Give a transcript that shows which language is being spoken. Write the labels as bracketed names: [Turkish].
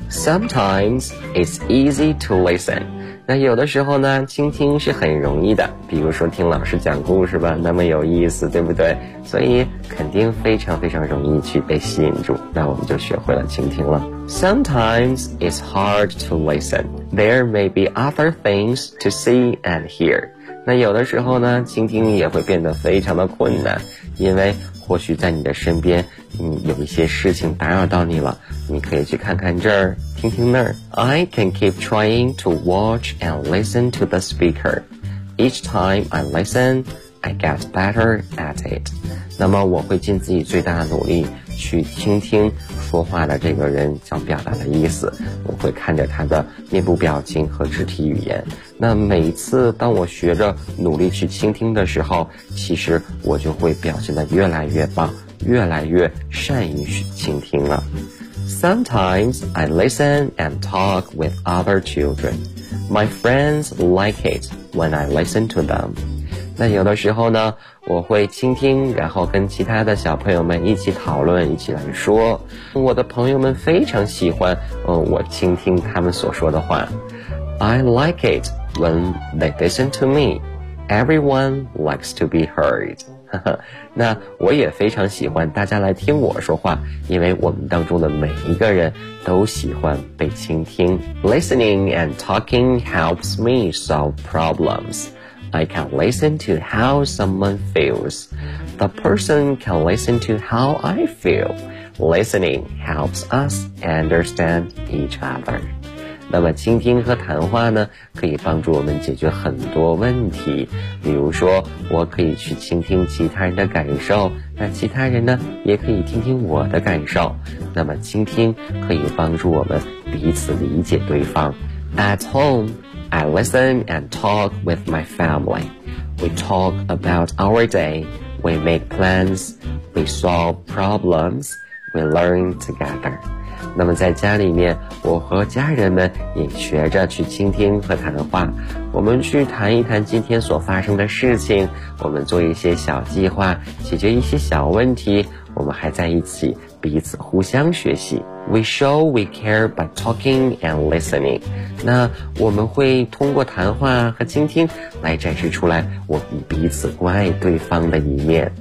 [English] Sometimes it's easy to listen. [Chinese] 那有的时候呢，倾听是很容易的，比如说听老师讲故事吧，那么有意思，对不对？所以肯定非常非常容易去被吸引住，那我们就学会了倾听了。 [English] Sometimes it's hard to listen. There may be other things to see and hear. [Chinese] 那有的时候呢，倾听也会变得非常的困难，因为或许在你的身边，你有一些事情打扰到你了，你可以去看看这儿，听听那儿。 [English] I can keep trying to watch and listen to the speaker. Each time I listen, I get better at it. [Chinese] 那么我会尽自己最大的努力去倾听说话的这个人想表达的意思，我会看着他的面部表情和肢体语言。那每一次当我学着努力去倾听的时候，其实我就会表现得越来越棒，越来越善于去倾听了。 [English] Sometimes I listen and talk with other children. My friends like it when I listen to them. [Chinese] 那有的时候呢，我会倾听，然后跟其他的小朋友们一起讨论，一起来说。我的朋友们非常喜欢，我倾听他们所说的话。 [English] I like it when they listen to me. Everyone likes to be heard. [Chinese] 那我也非常喜欢大家来听我说话，因为我们当中的每一个人都喜欢被倾听。 [English] Listening and talking helps me solve problems. I can listen to how someone feels. The person can listen to how I feel. Listening helps us understand each other. [Chinese] 那么倾听和谈话呢，可以帮助我们解决很多问题。比如说，我可以去倾听其他人的感受，那其他人呢，也可以听听我的感受。那么倾听可以帮助我们彼此理解对方。 [English] At home,I listen and talk with my family. We talk about our day. We make plans. We solve problems. We learn together. [Chinese] 那么在家里面，我和家人们也学着去倾听和谈话。我们去谈一谈今天所发生的事情，我们做一些小计划，解决一些小问题。我们还在一起彼此互相学习。 [English] We show we care by talking and listening. [Chinese] 那我们会通过谈话和倾听来展示出来我们彼此关爱对方的一面。